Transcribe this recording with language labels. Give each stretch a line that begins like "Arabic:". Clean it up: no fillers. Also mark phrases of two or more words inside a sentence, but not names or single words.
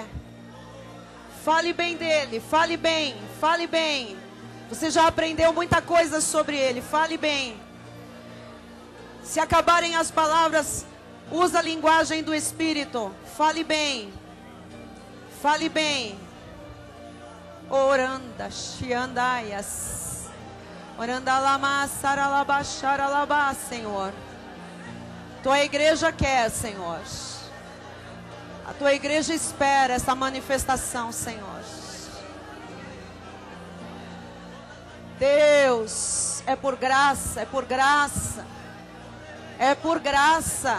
Portuguese: Fale bem dele, fale bem, fale bem. Você já aprendeu muita coisa sobre Ele, fale bem. Se acabarem as palavras, usa a linguagem do Espírito. Fale bem. Fale bem. Oranda, xiandaias. Oranda lama, saralaba, xaralaba, Senhor. Tua igreja quer, Senhor. A tua igreja espera essa manifestação, Senhor. Deus, é por graça, é por graça. É por graça.